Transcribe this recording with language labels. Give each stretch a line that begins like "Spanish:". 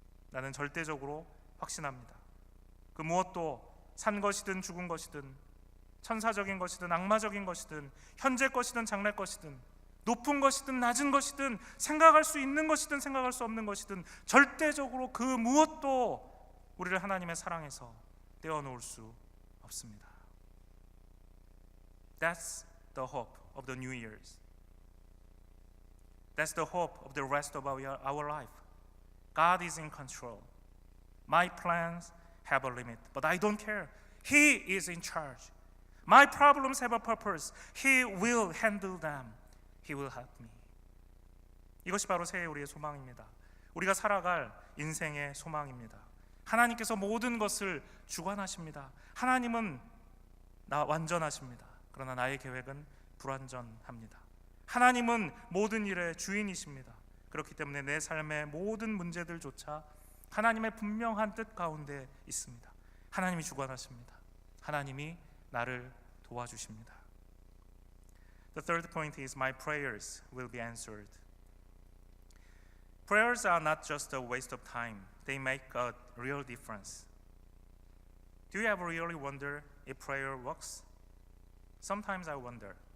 Korean: 나는 절대적으로 확신합니다. 그 무엇도 산 것이든 죽은 것이든 천사적인 것이든 악마적인 것이든 현재 것이든 장래 것이든 높은 것이든 낮은 것이든 생각할 수 있는 것이든 생각할 수 없는 것이든 절대적으로 그 무엇도 우리를 하나님의 사랑에서 떼어놓을 수 없습니다.
English: That's the hope of the New Year's. That's the hope of the rest of our life. God is in control. My plans have a limit, but I don't care. He is in charge. My problems have a purpose. He will handle them. He will help me.
Korean: 이것이 바로 새해 우리의 소망입니다. 우리가 살아갈 인생의 소망입니다. 하나님께서 모든 것을 주관하십니다. 하나님은 완전하십니다. 그러나 나의 계획은 불완전합니다. 하나님은 모든 일의 주인이십니다. 그렇기 때문에 내 삶의 모든 문제들조차 하나님의 분명한 뜻 가운데 있습니다. 하나님이 주관하십니다. 하나님이 나를 도와주십니다.
English: The third point is my prayers will be answered. Prayers are not just a waste of time. They make a real difference. Do you ever really wonder if prayer works? Sometimes I wonder.